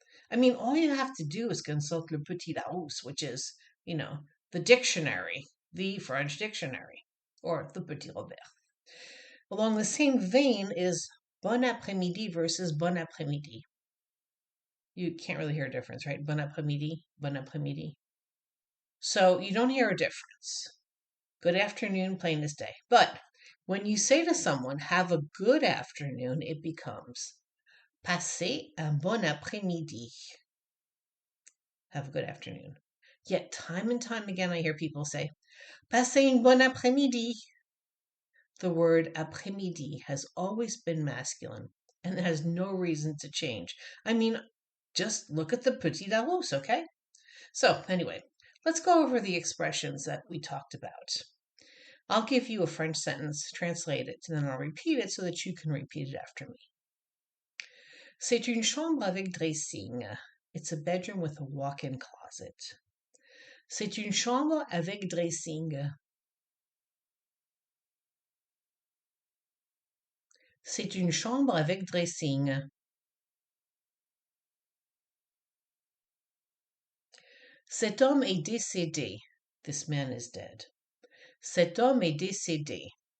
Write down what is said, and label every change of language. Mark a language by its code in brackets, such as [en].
[en] I mean, all you have to do is consult Le Petit Larousse, which is, the dictionary, the French dictionary, or the Petit Robert. Along the same vein is bon après-midi versus bon après-midi. You can't really hear a difference, right? [fr] Bon après-midi, bon après-midi. [en] So you don't hear a difference. Good afternoon, plain as day. But when you say to someone, have a good afternoon, it becomes [fr] passez un bon après-midi. [en] Have a good afternoon. Yet time and time again, I hear people say, [fr] passez un bon après-midi. [en] The word après-midi has always been masculine and has no reason to change. I mean, just look at the Petit Larousse, okay? So, anyway, let's go over the expressions that we talked about. I'll give you a French sentence, translate it, and then I'll repeat it so that you can repeat it after me. [fr] C'est une chambre avec dressing. [en] It's a bedroom with a walk-in closet. [fr] C'est une chambre avec dressing. C'est une chambre avec dressing. Cet homme est décédé. [en] This man is dead. [fr] Cet homme est décédé.